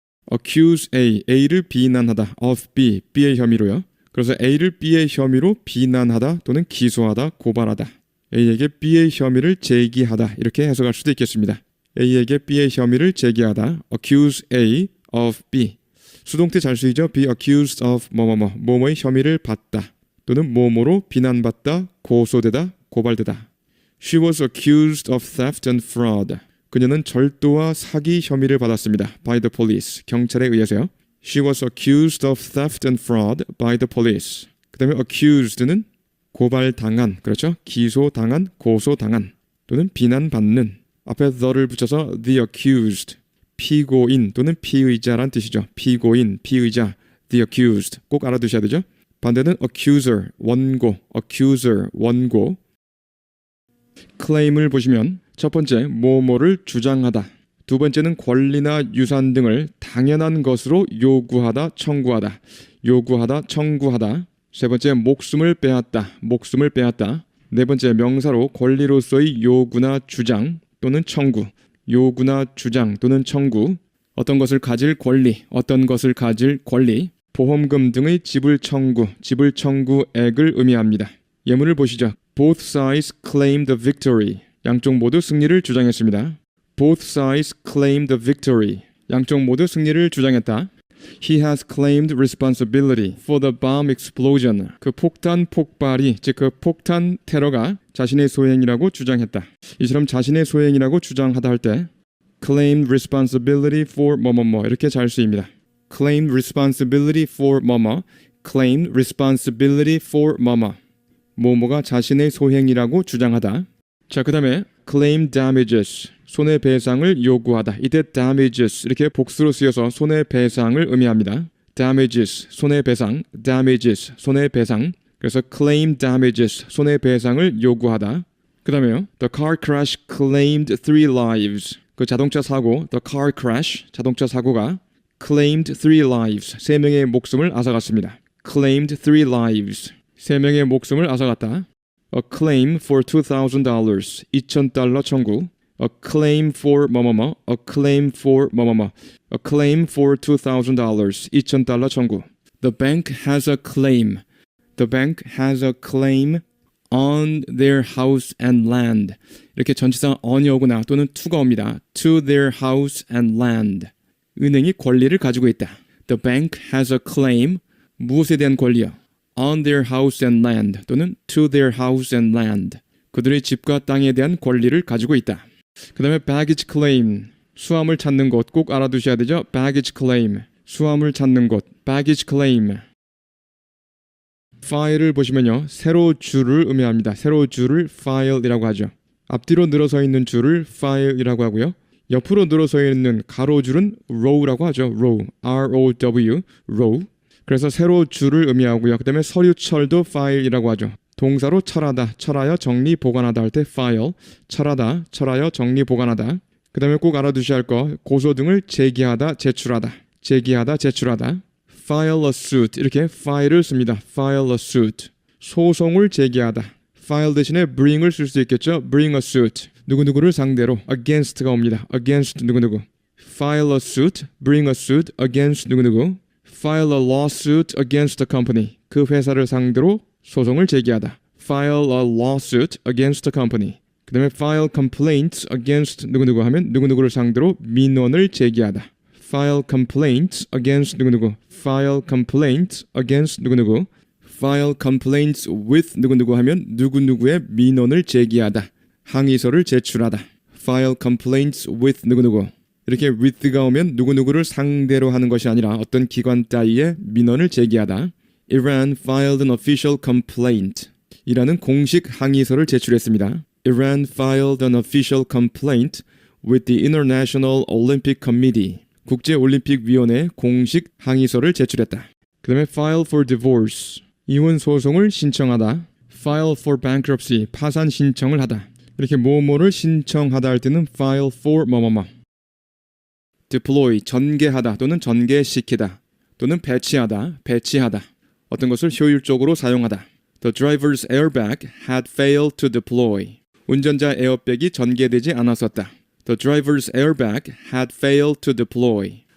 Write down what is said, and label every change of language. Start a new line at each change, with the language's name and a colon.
English: accuse A,
Korean: A를 비난하다, of B, B의 혐의로요. 그래서 A를 B의 혐의로 비난하다 또는 기소하다, 고발하다. A에게 B의 혐의를 제기하다 이렇게 해석할 수도 있겠습니다. A에게 B의 혐의를 제기하다,
English: accuse A of B.
Korean: 수동태 잘 쓰이죠?
English: be accused of
Korean: 뭐뭐뭐, 뭐뭐의 혐의를 받다 또는 뭐뭐로 비난받다, 고소되다, 고발되다.
English: She was accused of theft and fraud.
Korean: 그녀는 절도와 사기 혐의를 받았습니다.
English: by the police.
Korean: 경찰에 의해서요.
English: She was accused of theft and fraud by the police.
Korean: 그 다음에 accused는 고발당한, 그렇죠? 기소당한, 고소당한 또는 비난받는. 앞에 the를 붙여서 the accused. 피고인 또는 피의자란 뜻이죠. 피고인, 피의자, the accused. 꼭 알아두셔야 되죠. 반대는 accuser, 원고, accuser, 원고. claim을 보시면 첫 번째, 뭐뭐를 주장하다. 두 번째는 권리나 유산 등을 당연한 것으로 요구하다, 청구하다. 요구하다, 청구하다. 세 번째, 목숨을 빼앗다. 목숨을 빼앗다. 네 번째, 명사로 권리로서의 요구나 주장 또는 청구. 요구나 주장 또는 청구. 어떤 것을 가질 권리, 어떤 것을 가질 권리. 보험금 등의 지불 청구, 지불 청구액을 의미합니다. 예문을 보시죠.
English: Both sides claimed the victory.
Korean: 양쪽 모두 승리를 주장했습니다.
English: Both sides claimed the victory.
Korean: 양쪽 모두 승리를 주장했다.
English: He has claimed responsibility for the bomb explosion.
Korean: 그 폭탄 폭발이, 즉 그 폭탄 테러가 자신의 소행이라고 주장했다. 이처럼 자신의 소행이라고 주장하다 할 때
English: claimed responsibility for
Korean: 뭐뭐뭐 이렇게 잘 쓰입니다.
English: claimed responsibility for 뭐뭐, claimed responsibility for 뭐뭐.
Korean: 뭐뭐가 자신의 소행이라고 주장하다. 자, 그 다음에
English: claim damages,
Korean: 손해배상을 요구하다. 이때 damages 이렇게 복수로 쓰여서 손해배상을 의미합니다. damages, 손해배상, damages, 손해배상. 그래서 claim damages, 손해배상을 요구하다. 그 다음에요.
English: The car crash claimed 3 lives.
Korean: 그 자동차 사고,
English: the car crash,
Korean: 자동차 사고가
English: claimed 3 lives,
Korean: 3명의 목숨을 앗아갔습니다.
English: claimed 3 lives,
Korean: 3명의 목숨을 앗아갔다.
English: A claim for $2,000, $2,000
Korean: 청구.
English: A claim for 뭐뭐뭐, a claim for 뭐뭐뭐. A claim for $2,000, $2,000
Korean: 청구.
English: The bank has a claim. The bank has a claim on their house and land.
Korean: 이렇게 전치사 on이 오거나 또는 to가 옵니다.
English: To their house and land.
Korean: 은행이 권리를 가지고 있다.
English: The bank has a claim.
Korean: 무엇에 대한 권리요?
English: On their house and land
Korean: 또는
English: to their house and land.
Korean: 그들의 집과 땅에 대한 권리를 가지고 있다. 그 다음에
English: baggage claim.
Korean: 수화물 찾는 곳 꼭 알아두셔야 되죠.
English: baggage claim.
Korean: 수화물 찾는 곳.
English: baggage claim.
Korean: file을 보시면요. 세로 줄을 의미합니다. 세로 줄을 file이라고 하죠. 앞뒤로 늘어서 있는 줄을 file이라고 하고요. 옆으로 늘어서 있는 가로줄은 row라고 하죠.
English: row. R-O-W. row.
Korean: 그래서 세로 줄을 의미하고요. 그 다음에 서류철도 file이라고 하죠. 동사로 철하다, 철하여 정리 보관하다 할 때 file. 철하다, 철하여 정리 보관하다. 그 다음에 꼭 알아두셔야 할 거 고소 등을 제기하다, 제출하다. 제기하다, 제출하다.
English: file a suit.
Korean: 이렇게 file을 씁니다.
English: file a suit.
Korean: 소송을 제기하다. file 대신에 bring을 쓸 수 있겠죠.
English: bring a suit.
Korean: 누구누구를 상대로 against가 옵니다.
English: against
Korean: 누구누구.
English: file a suit, bring a suit against 누구누구. file a lawsuit against the company.
Korean: 그 회사를 상대로 소송을 제기하다.
English: file a lawsuit against the company.
Korean: 그 다음에
English: file complaints against
Korean: 누구누구 하면 누구누구를 상대로 민원을 제기하다.
English: file complaints against
Korean: 누구누구.
English: file complaints against 누구누구. file complaints with
Korean: 누구누구 하면 누구누구의 민원을 제기하다. 항의서를 제출하다.
English: file complaints with
Korean: 누구누구. 이렇게 with가 오면 누구누구를 상대로 하는 것이 아니라 어떤 기관 따위의 민원을 제기하다.
English: Iran filed an official complaint.
Korean: 이라는 공식 항의서를 제출했습니다.
English: Iran filed an official complaint with the International Olympic Committee.
Korean: 국제올림픽위원회에 공식 항의서를 제출했다. 그 다음에
English: file for divorce.
Korean: 이혼 소송을 신청하다.
English: file for bankruptcy.
Korean: 파산 신청을 하다. 이렇게 뭐뭐를 신청하다 할 때는
English: file for
Korean: 뭐뭐뭐.
English: deploy.
Korean: 전개하다 또는 전개시키다. 또는 배치하다. 배치하다. 어떤 것을 효율적으로 사용하다.
English: The driver's airbag had failed to deploy.
Korean: 운전자 에어백이 전개되지 않았었다.
English: The driver's airbag had failed to deploy.